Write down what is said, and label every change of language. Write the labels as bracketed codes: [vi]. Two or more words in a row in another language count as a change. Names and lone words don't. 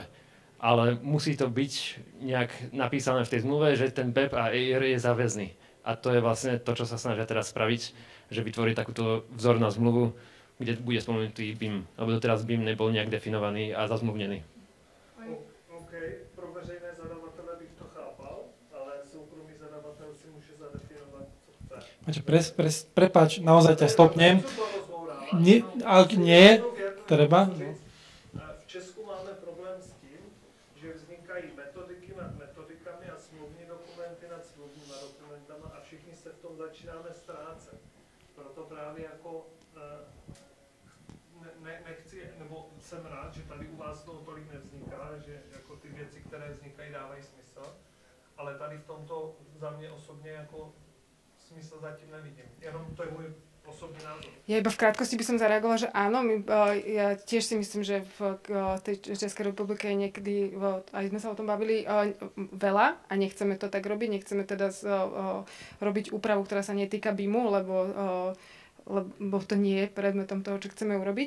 [sk] Ale musí to byť nejak napísané v tej zmluve, že ten BEP a EIR je záväzný. A to je vlastne to, čo sa snažia teraz spraviť, že vytvoriť takúto vzornú zmluvu, kde bude spomenutý BIM, lebo doteraz BIM nebol nejak definovaný a zazmluvnený. [cs] OK, pro veřejné zadavatele bych to chápal, ale soukromý zadavatel si může zadefinovat, co chce. [sk] Prepáč, naozaj ťa stopnem. Nie, treba. [cs] V Česku máme problém s tím, že vznikají metodiky nad metodikami a smluvní dokumenty nad smluvními dokumentama a všichni se v tom začínáme ztrácet. Proto právě jako nechci, nebo jsem rád, že tady u vás toho tolik nevzniká, že jako ty věci, které vznikají, dávají smysl, ale tady v tomto za mě osobně jako smysl zatím nevidím. Jenom to je můj osobný názor. [sk] Ja iba v krátkosti by som zareagovala, že áno, ja tiež si myslím, že v tej Českej republike je niekedy, aj sme sa o tom bavili, veľa a nechceme to tak robiť, nechceme teda robiť úpravu, ktorá sa netýka BIMu, lebo to nie je predmetom toho, čo chceme urobiť.